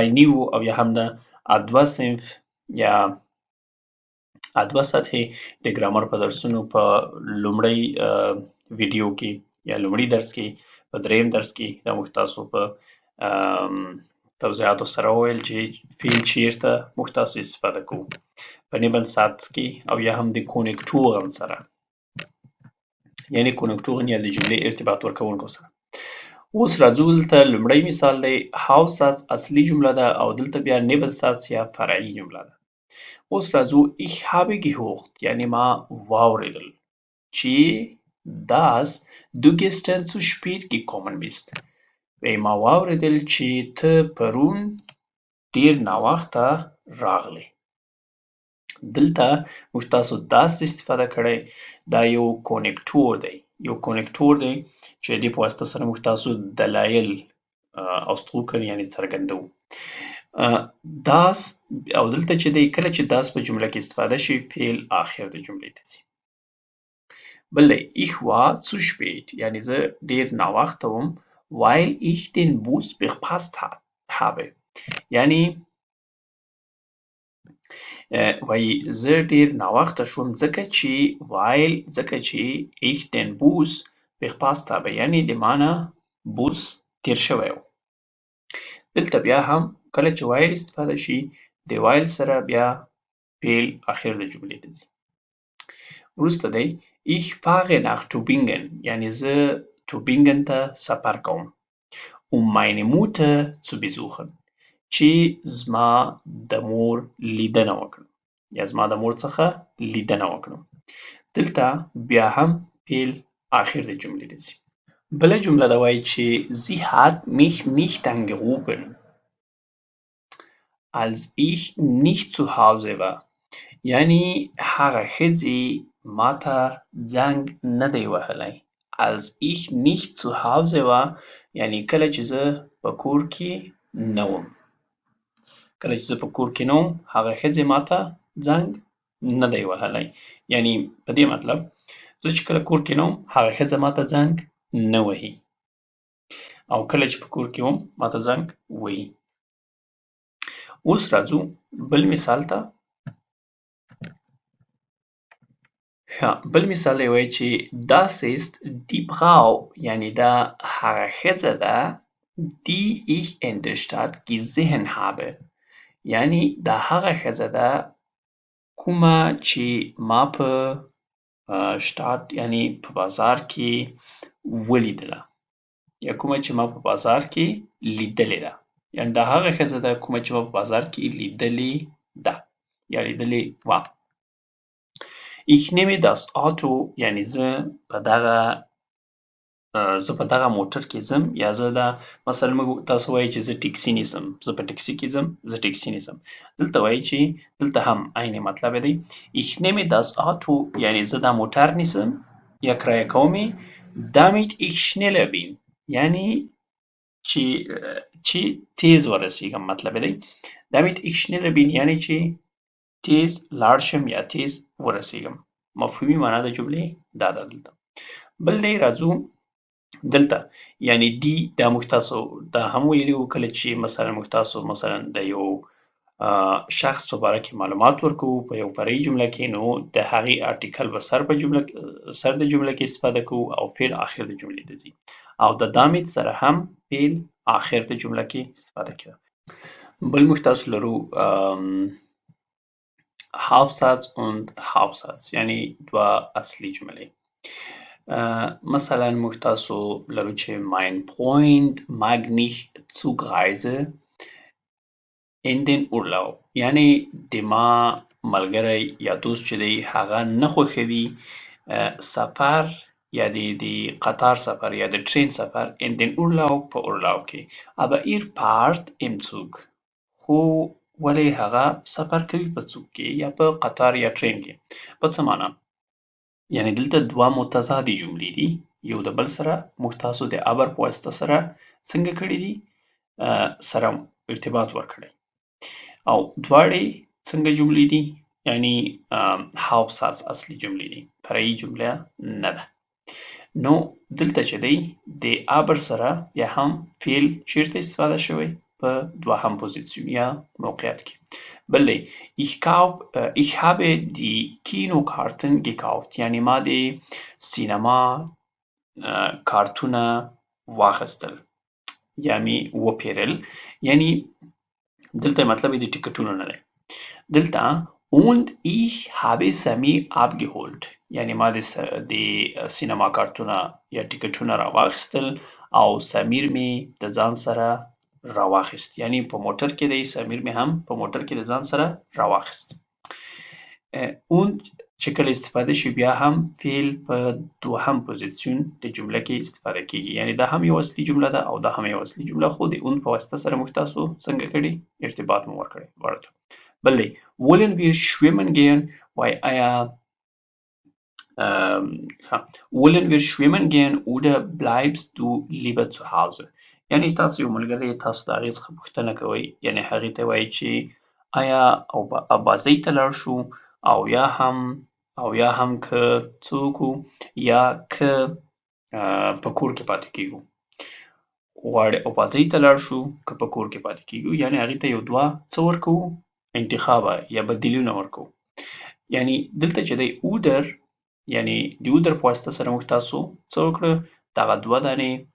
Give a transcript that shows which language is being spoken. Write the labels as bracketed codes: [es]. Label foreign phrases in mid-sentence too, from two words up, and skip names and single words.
[ps] نیو او یا هم د ادوه صنف یا ادوه سطحې د ګرامر په درسونو په لومړی ویډیو کې یا لومړي درس کې په دریم درس کې دا موږ تاسو په توضیحاتو سره وویل چې فعل چیرته موږ تاسو استفاده کوو په Nebensatz کې او یا هم د کونکتورن سره یعنی کونکتورن یا د جملې ارتباط ورکوونکو سره. اوس راځو دلته لومړی مثال دی Hauptsatz اصلي جمله ده او دلته بیا Nebensatz یا فرعي جمله ده. اوس راځو [de] ich habe gehört [ps] یعنی ما واورېدل چې [de] dass du gestern zu spät gekommen bist. [ps] ما واورېدل چې ته پرون ډېر ناوخته راغلې. دلته موږ تاسو das استفاده کړی، دا یو کونکتور دی چې د دې په واسطه سره موږ تاسو دلایل ausdrücken یعنی څرګندوو. das او دلته چې دی کله چې das په جمله کې استفاده شي فعل آخر د جملې ته ځي. بل دی [de] ich war zu spät [ps] یعنی زه ډېر ناوخته وم [de] weil ich den Bus verpasst habe [ps] یعنی وایي زه ډېر ناوخته شوم ځکه چې [de] ich den Bus verpasst habe [ps] یعنی د ما نه بوس تېر شوی و. دلته بیا هم کله چې while استفاده شي د while سره بیا فعل آخر د جملې ته ځي. وروسته دی [de] ich fahre nach Tübingen [ps] یعنی زه Tübingen ته سفر کوم [de] meine Mutter zu besuchen [ps] چې زما د مور لیدنه وکړم یا زما د مور څخه لیدنه وکړم. دلته بیا هم فعل آخر د جملې ته ځي. بله جمله ده وایي چې [de] sie hat mich nicht angerufen als ich nicht zu Hause war [ps] یعنی هغه ښځې ماته زنګ نه دی وهلی [de] als ich nicht zu Hause war [ps] یعنی کله چې زه په کور کې نه وم. کله چې زه په کور کې نه وم هغه ښځې ماته زنګ نه دی وهلی یعنی په دې مطلب زه چې کله کور کې نه وم هغه ښځه ماته زنګ نه وهي او کله چې په کور کې وم ماته زنګ وهي. اوس راځو بل مثال ته. بل مثال دی وایي چې [de] das ist die Frau [ps] یعنی دا هغه ښځه ده die [de] ich in der Stadt gesehen habe [ps] یعنی دا هغه ښځه ده کومه چې ما په شتات یعنی په بازار کې ولیدله یا کومه چې ما په بازار کې لیدلې ده یعنی دا هغه ښځه ده کومه چې ما په بازار کې لیدلې ده یا لیدلې وه. [de] ich nehme das Auto [ps] یعنی زه په دغه موټر کې ځم یا زه دا مثلا موږ تاسو وایي چې زه ټکسي نیسم زه په ټکسي کې ځم زه ټکسي نیسم. دلته وایي چې دلته هم عین مطلب دی [de] ich nehme das Auto [ps] یعنی زه دا موټر نیسم یا کرایه کوم [de] damit ich schneller bin [ps] یعنی چې تیز ورسیږم مطلب دی [de] damit ich schneller bin [ps] یعنی چې تیز لاړ شم یا تیز ورسیږم. مفهومي معنا د جملې دا ده. دلته بل دی راځو دلته یعنی دی دا موږ تاسو دا هم ویلي وو کله چې مثلا موږ تاسو مثلا د یو شخص په باره کې معلومات ورکوو په یو فرعي جمله کې نو د هغې ارټیکل به سر د جمله کې استفاده کوو او فعل آخر د جملې ته ځي او د damit سره هم فعل آخر د جمله کې استفاده کوي. بل موږ تاسو لرو [de] Hauptsatz und Hauptsatz [ps] یعنی دوه اصلي جملې. مثلا موږ تاسو لرو چې [de] mein Freund mag nicht Zugreise in den Urlaub [ps] یعنی د ما ملګری یا دوست چې دی هغه نه خوښوي سفر یا د قطار سفر یا د ترین سفر [de] in den Urlaub [ps] په Urlaub کې [de] aber ihr fahrt im Zug [ps] خو ولې هغه سفر کوي په څوک کې یا په قطار یا ترین کې په څه معنا یعنی دلته دوه متضادې جملې دي یو د بل سره موږ تاسو د aber په واسطه سره څنګه کړي دي سره ارتباط ورکړی او دواړې څنګه جملې دي یعنی Hauptsatz اصلي جملې دي فرعي جمله نه ده نو دلته چې دی د aber سره یا هم فعل چیرته استفاده شوی په دوهم پوزیسیون یا موقعیت کې بل دی [de] ich habe die Kinokarten gekauft [ps] یعنی ما د سینما کارتونه واخیستل یا می وپیرل یعنی دلته مطلب د ټیکټونو نه دی دلته [de] und ich habe Samir abgeholt [ps] یعنی ما د سینما کارتونه یا ټیکټونه راواخیستل او سمیر می د ځان سره راواخیست یعنی په موټر کې دی سمیر می هم په موټر کې د ځان سره راواخیست und چې کله استفاده شي بیا هم فعل په دوهم پوزیسیون د جمله کې استفاده کیږي یعنی دا هم یو اصلي جمله ده او دا هم یو اصلي جمله خو د und په واسطه سره موږ تاسو څنګه کړي ارتباط مو ورکړی ورته بل دی [de] wollen wir schwimmen gehen [ps] وای آیا [de] wollen wir schwimmen gehen oder bleibst du lieber zu Hause [ps] یعنی تاسو یو ملګری تاسو د هغې څخه پوښتنه کوئ یعنی هغې ته وایي چې آیا ابازۍ ته لاړ شو او یا هم که څه وکړو یا که په کور کې پاتې کیږو غواړې ابازۍ ته لاړ شو که په کور کې پاتې کیږو یعنی هغې ته یو دوه څه ورکوو انتخابه یا بدیلونه ورکوو یعنی دلته چې دی oder یعنی د oder په واسطه سره موږ تاسو څه وکړه دغه دوه دانې